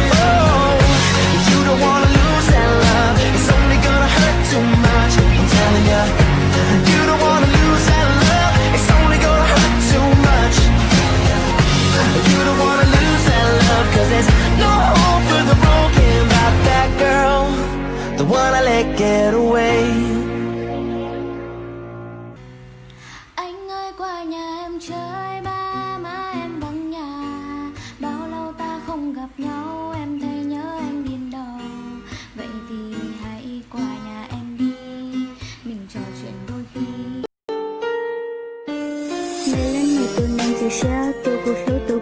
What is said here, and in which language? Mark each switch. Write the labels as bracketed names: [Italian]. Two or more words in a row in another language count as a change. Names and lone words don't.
[English] Oh, you don't wanna lose that love, it's only gonna hurt too much. I'm telling ya, you don't wanna lose that love, it's only gonna hurt too much. You don't wanna lose that love, 'cause there's no hope for the broken about that girl, the one I let get away. [Vietnamese] Anh ơi qua nhà em chơi, ba má em vắng nhà. Bao lâu ta không gặp nhau, em thấy nhớ anh điên đầu. Vậy thì hãy qua nhà em đi, mình trò chuyện đôi khi. 每人每个男子下都不黑